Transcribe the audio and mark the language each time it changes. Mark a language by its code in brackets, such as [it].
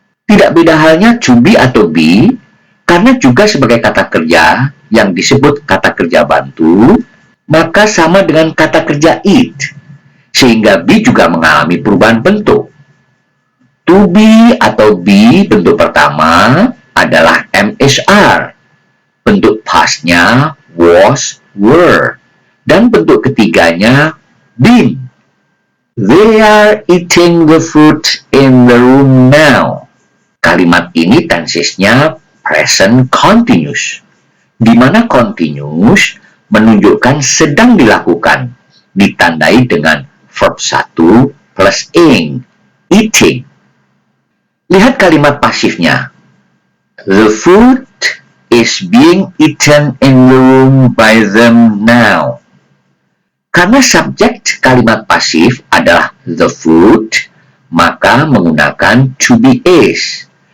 [id] Tidak beda halnya to be atau be, karena juga sebagai kata kerja yang disebut kata kerja bantu, maka sama dengan kata kerja eat, sehingga be juga mengalami perubahan bentuk. To be atau be bentuk pertama adalah am, is, are. Bentuk pastnya was, were. Dan bentuk ketiganya been. [en] They are eating the fruit in the room now. [id] Kalimat ini tensesnya present continuous, di mana continuous menunjukkan sedang dilakukan, ditandai dengan verb 1 plus ing, eating. Lihat kalimat pasifnya. [en] The food is being eaten in the room by them now. [id] Karena subjek kalimat pasif adalah the food, maka menggunakan to be is.